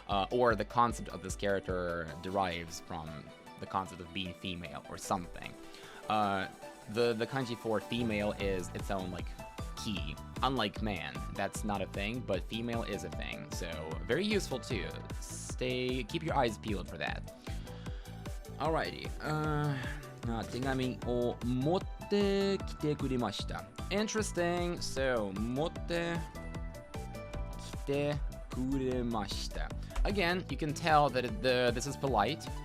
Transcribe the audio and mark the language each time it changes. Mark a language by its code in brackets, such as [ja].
[en] Or the concept of this character derives from the concept of being female or something. The kanji for female is its own, like, key. Unlike man, that's not a thing, but female is a thing. So, very useful too. Keep your eyes peeled for that. Alrighty. [ja] 手紙を持ってきてくれました. [en] Interesting. [ja] So, 持ってきてくれました. [en] Again, you can tell that this is polite.